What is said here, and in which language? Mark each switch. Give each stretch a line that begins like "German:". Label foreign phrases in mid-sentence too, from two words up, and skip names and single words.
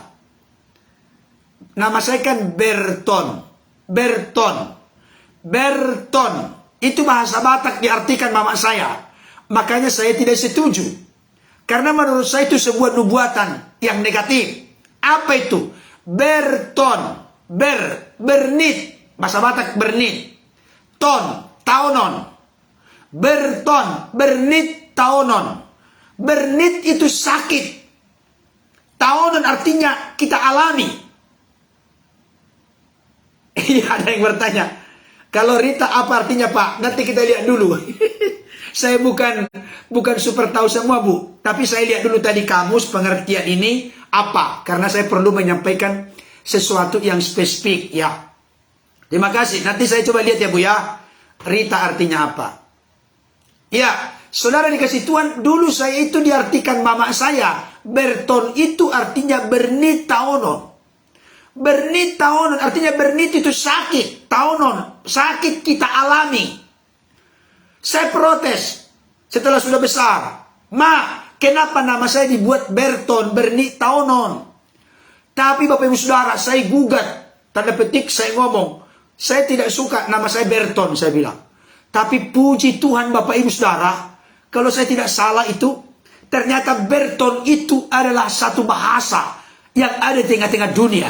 Indonesian: Nama saya kan Berton. Berton. Itu bahasa Batak diartikan mama saya. Makanya saya tidak setuju. Karena menurut saya itu sebuah nubuatan yang negatif. Apa itu? Berton. Bernit. Bahasa Batak bernit. Ton. Taonon. Berton. Bernit. Taonon. Bernit itu sakit. Taonon artinya kita alami. Iya, ada yang bertanya. Kalau Rita apa artinya Pak? Nanti kita lihat dulu. Saya bukan super tahu semua Bu. Tapi saya lihat dulu tadi kamus pengertian ini apa. Karena saya perlu menyampaikan sesuatu yang spesifik ya. Terima kasih. Nanti saya coba lihat ya Bu ya. Rita artinya apa. Ya, saudara dikasih Tuhan. Dulu saya itu diartikan mama saya. Berton itu artinya
Batak Toba: bernit taonon. Bernit taonon
Indonesian: artinya bernit itu sakit. Taonon, sakit kita alami. Saya protes setelah sudah besar. Ma, kenapa nama saya dibuat Berton,
Batak Toba: bernit taonon?
Indonesian: Tapi Bapak Ibu Saudara, saya gugat. Tanda petik saya ngomong. Saya tidak suka nama saya Berton, saya bilang. Tapi puji Tuhan Bapak Ibu Saudara, kalau saya tidak salah itu, ternyata Berton itu adalah satu bahasa yang ada di tengah-tengah dunia.